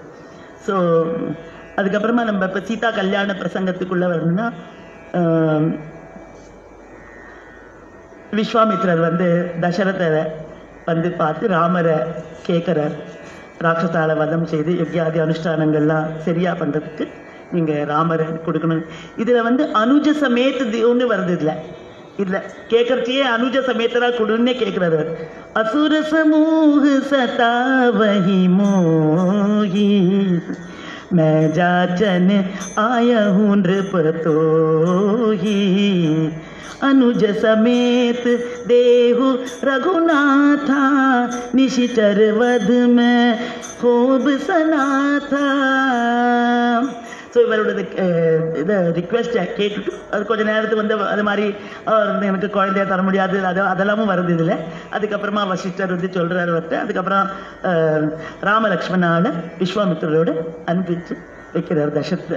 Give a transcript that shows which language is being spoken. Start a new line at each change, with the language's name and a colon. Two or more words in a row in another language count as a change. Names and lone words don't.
Tamil: ஸோ அதுக்கப்புறமா நம்ம இப்போ சீதா கல்யாண பிரசங்கத்துக்குள்ளே வரணும்னா, விஸ்வாமித்ரர் வந்து தசரதரை வந்து பார்த்து ராமரை கேட்குறார், ராட்சசால வதம் செய்து யஜ்யாதி அனுஷ்டானங்கள்லாம் சரியா பண்ணுறதுக்கு நீங்கள் ராமரை கொடுக்கணும். இதில் வந்து
Awadhi: अनुज समेत
Tamil: ஒன்று வருது. இதில் கேட்கறதையே அனுஜ சமேத்தரா கொடுன்னே கேட்குறாரு.
Awadhi: असुर समूह सतावहिं मोही मैं जाचन आया हूँ नृपतोही अनुज समेत देहु रघुनाथा निशिचर वध में खूब सनाथा.
Tamil: ஸோ இவரோட இதை ரிக்வெஸ்ட்டை கேட்டுட்டு அது கொஞ்சம் நேரத்துக்கு வந்து அது மாதிரி எனக்கு குழந்தைய தர முடியாது அதெல்லாமும் வருது இதில். அதுக்கப்புறமா வசிஷ்டர் வந்து சொல்கிறார் அவர்கிட்ட. அதுக்கப்புறம் ராமலக்ஷ்மணால விஸ்வாமித்திரோடு அனுப்பிச்சு வைக்கிறார் தசரதர்.